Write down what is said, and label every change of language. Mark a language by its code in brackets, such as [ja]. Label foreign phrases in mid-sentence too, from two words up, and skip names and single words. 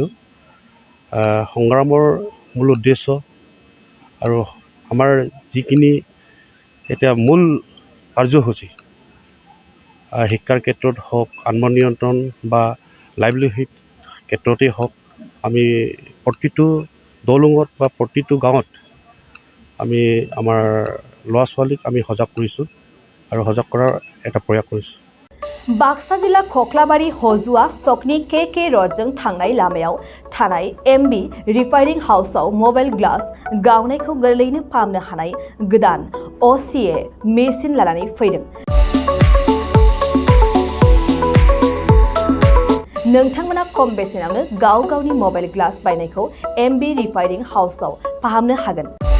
[as] সংগ্ৰামৰ মূল উদ্দেশ্য আৰু আমাৰ যিখিনি এতিয়া মূল কাৰ্যসূচী শিক্ষাৰ ক্ষেত্ৰত হওক, আত্মনিয়ন্ত্ৰণ বা লাইভলিহুড ক্ষেত্ৰতেই হওক, আমি প্ৰতিটো দলুঙত বা প্ৰতিটো গাঁৱত আমি আমাৰ ল'ৰা ছোৱালীক আমি সজাগ কৰিছোঁ আৰু সজাগ কৰাৰ এটা প্ৰয়াস কৰিছোঁ। [brx] बाक्सा जिल्ला खख्लाबारि हजुआ सकनि KK रडजों थांनाय लामायाव थानाय MB रिफाइनिं हाउसआव [en] mobile glass [brx] गावनायखौ गोरलैयैनो फाहामनो हानाय गोदान OCA मेसिन लानानै फैदों। नोंथांमोना खम बेसेनावनो गाव गावनि [en] mobile glass [brx] बायनायखौ MB रिफाइनिं हाउसआव फाहामनो हागोन।